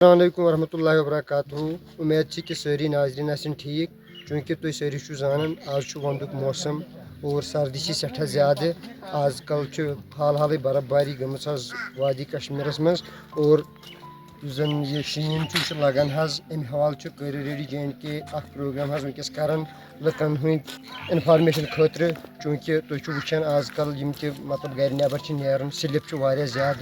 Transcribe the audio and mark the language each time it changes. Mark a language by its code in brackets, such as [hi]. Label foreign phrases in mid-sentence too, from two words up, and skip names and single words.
[ar] السلام علیکم ورحمۃ اللہ وبرکاتہ. [ks] امید کہ ساری ناظرین آسن ٹھیک چونکہ تُہۍ سٲری چھُو زانان آز چھُ وَندُک موسم اور سردی چھِ سٮ۪ٹھاہ زیادٕ. آز کل چھُ حال حالٕے برف باری گٔمٕژ حظ وادی کشمیٖرس منٛز اور یُس زن یہِ شیٖن چھُ یہِ چھُ لگان حظ. امہِ حوالہٕ چھُ کٔرِو ریڈی JNK اکھ پروگرام حظ وٕنکٮ۪س کران لُکن ہٕنٛدۍ انفارمیشن خٲطرٕ چوٗنکہِ تُہۍ چھُو وٕچھان آز کل یِم تہِ مطلب گرِ نٮ۪بر چھِ نیران سِلپ چھُ واریاہ زیادٕ.